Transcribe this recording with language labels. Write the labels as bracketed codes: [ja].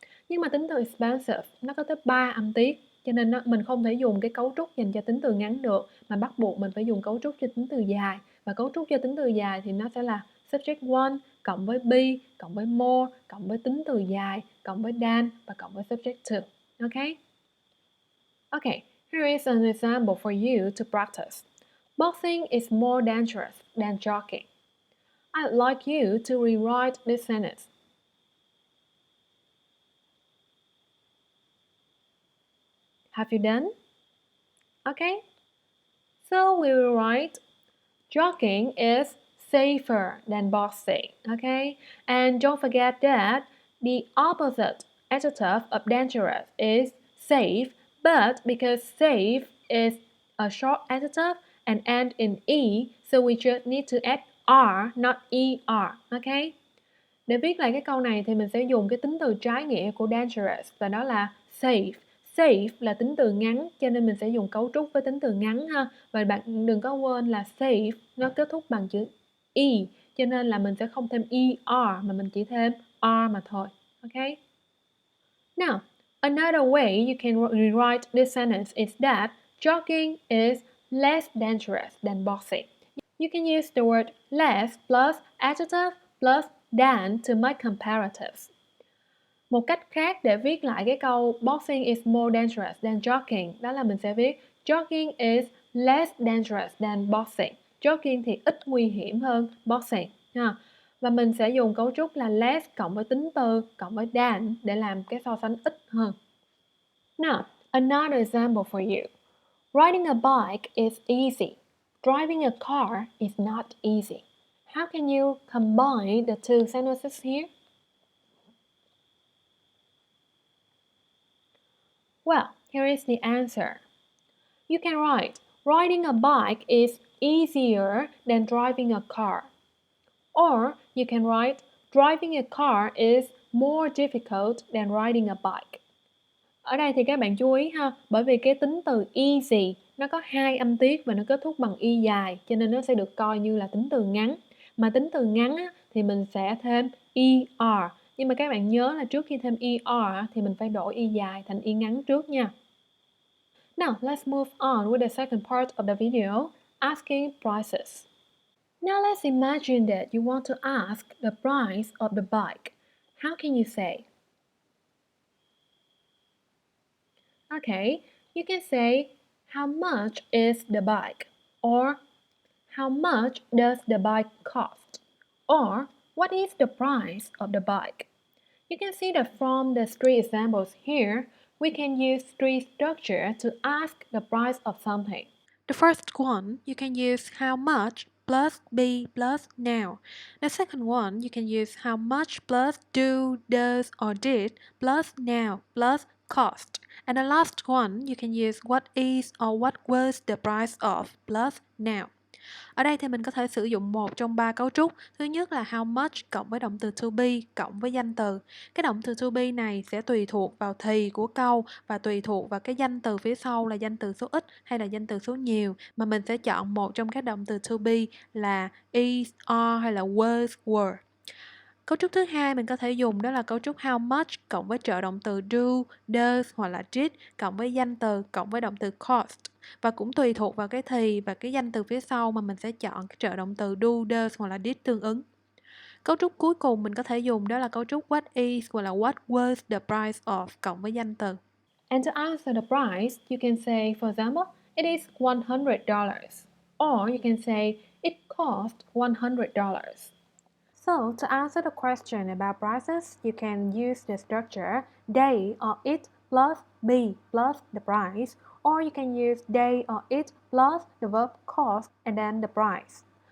[vi] Nhưng mà tính từ expensive nó có tới 3 âm tiết cho nên mình không thể dùng cái cấu trúc dành cho tính từ ngắn được mà bắt buộc mình phải dùng cấu trúc cho tính từ dài và cấu trúc cho tính từ dài thì nó sẽ là subject 1 cộng với be cộng với more cộng với tính từ dài cộng với than và cộng với subject 2. [en] Okay? Okay, here is an example for you to practice. Boxing is more dangerous than jogging. I'd like you to rewrite this sentence. Have you done? Okay, so we will write jogging is safer than boxing, okay? And don't forget that the opposite adjective of dangerous is safe, but because safe is a short adjective and end in e, so we just need to add r, not er, okay? [vi] Để viết lại cái câu này thì mình sẽ dùng cái tính từ trái nghĩa của dangerous và đó là safe. Safe là tính từ ngắn cho nên mình sẽ dùng cấu trúc với tính từ ngắn ha. Và bạn đừng có quên là safe nó kết thúc bằng chữ e cho nên là mình sẽ không thêm er mà mình chỉ thêm r mà thôi. [en] Okay? Now, another way you can rewrite this sentence is that jogging is less dangerous than boxing. You can use the word less plus adjective plus than to make comparatives. [vi] Một cách khác để viết lại cái câu [en] boxing is more dangerous than jogging [vi] đó là mình sẽ viết [en] jogging is less dangerous than boxing. [vi] Jogging thì ít nguy hiểm hơn boxing ha. Và mình sẽ dùng cấu trúc là less cộng với tính từ cộng với than để làm cái so sánh ít hơn. [en] Now, another example for you. Riding a bike is easy. Driving a car is not easy. How can you combine the two sentences here? Well, here is the answer. You can write, riding a bike is easier than driving a car. Or you can write, driving a car is more difficult than riding a bike. [vi] Ở đây thì các bạn chú ý ha, bởi vì cái tính từ easy nó có hai âm tiết và nó kết thúc bằng y dài, cho nên nó sẽ được coi như là tính từ ngắn. Mà tính từ ngắn á, thì mình sẽ thêm er. Nhưng mà các bạn nhớ là trước khi thêm er thì mình phải đổi y dài thành y ngắn trước nha. [en] Now, let's move on with the second part of the video, asking prices. Now, let's imagine that you want to ask the price of the bike. How can you say? Okay, you can say, how much is the bike? Or, how much does the bike cost? Or, what is the price of the bike? You can see that from the three examples here, we can use three structure to ask the price of something. The first one, you can use how much plus be plus now. The second one, you can use how much plus do, does, or did plus now plus cost. And the last one, you can use what is or what was the price of plus now. [vi] Ở đây thì mình có thể sử dụng một trong ba cấu trúc. Thứ nhất là how much cộng với động từ to be cộng với danh từ. Cái động từ to be này sẽ tùy thuộc vào thì của câu và tùy thuộc vào cái danh từ phía sau là danh từ số ít hay là danh từ số nhiều, mà mình sẽ chọn một trong các động từ to be là is, are hay là was, were. Cấu trúc thứ hai mình có thể dùng đó là cấu trúc how much cộng với trợ động từ do, does hoặc là did cộng với danh từ cộng với động từ cost. Và cũng tùy thuộc vào cái thì và cái danh từ phía sau mà mình sẽ chọn cái trợ động từ do, does hoặc là did tương ứng. Cấu trúc cuối cùng mình có thể dùng đó là cấu trúc what is hoặc là [en] what was the price of [vi] cộng với danh từ. [en] And to answer the price, you can say, for example, it is $100. Or you can say, it cost $100. So, to answer the question about prices, you can use the structure they or it plus be plus the price, or you can use they or it plus the verb cost and then the price.